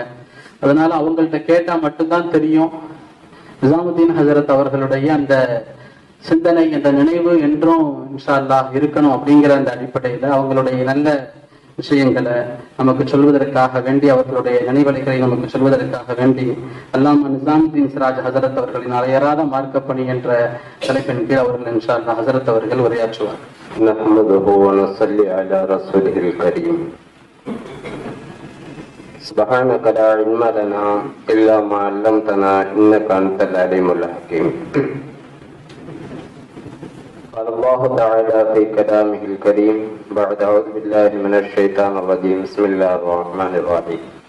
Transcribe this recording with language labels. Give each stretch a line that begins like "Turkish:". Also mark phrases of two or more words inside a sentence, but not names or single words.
Tamil: அதனால அவங்கள்ட்ட கேட்டா மட்டும்தான் தெரியும். நிசாமுத்தீன் ஹசரத் அவர்களுடைய அந்த சிந்தனை, அந்த நினைவு என்றும்
Arabic: إن شاء الله
Tamil: இருக்கணும் அப்படிங்கிற அந்த அடிப்படையில அவங்களுடைய நல்ல விஷயங்களை நமக்கு சொல்வதற்காக வேண்டி, அவர்களுடைய நினைவலைகளை நமக்கு சொல்வதற்காக வேண்டி அல்லாமா நிசாமுத்தீன் சிராஜ் ஹசரத் அவர்களின் அலையறாத மார்க்கப்பணி என்ற தலைப்பின் கீழ் அவர்கள்
Arabic: إن شاء الله
Tamil: ஹசரத் அவர்கள் உரையாற்றுவார்.
Arabic: سبحانك لا علم لنا إلا ما علمتنا إنك أنت العليم الحكيم. قال الله تعالى في كلامه الكريم بعد أعوذ بالله من الشيطان الرجيم بسم الله الرحمن الرحيم.